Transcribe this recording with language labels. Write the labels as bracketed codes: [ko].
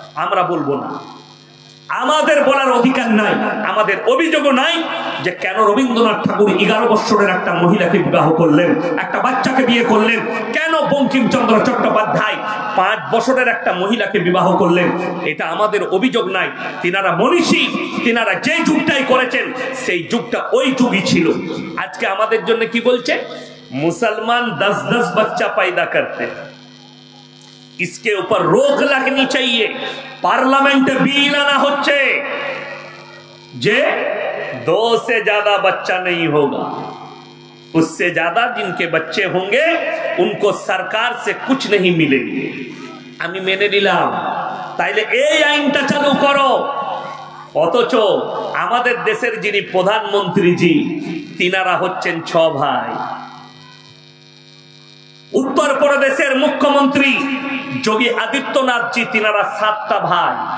[bn] আমরা বলবো না, আমাদের বলার অধিকার নাই, আমাদের অভিযোগও নাই যে কেন রবীন্দ্রনাথ ঠাকুর 11 বছরের একটা মহিলাকে বিবাহ করলেন, একটা বাচ্চাকে বিয়ে করলেন। কেন বঙ্কিমচন্দ্র চট্টোপাধ্যায় 5 বছরের একটা মহিলাকে বিবাহ করলেন, এটা আমাদের অভিযোগ নাই। তিনারা মনীষী, তিনারা যে যুগটাই করেছেন, সেই যুগটা ওই যুগই ছিল। আজকে আমাদের জন্য কি বলছে? [hi] মুসলমান 10-10 बच्चा पैदा करते हैं, इसके ऊपर रोक लगनी चाहिए। पार्लियामेंट बिल आना [bn] होच्छे जे [hi] 2 से ज्यादा बच्चा नहीं होगा, उससे ज्यादा जिनके बच्चे होंगे उनको सरकार से कुछ नहीं मिलेंगे। [bn] আমি মেনে নিলাম, তাইলে এই আইনটা চালু করো। অথচ আমাদের দেশের যিনি প্রধানমন্ত্রীজি, তিনারা হচ্ছেন 6 ভাই। উত্তরপ্রদেশের মুখ্যমন্ত্রী যোগী আদিত্যনাথজি, তিনারা 7টা ভাই।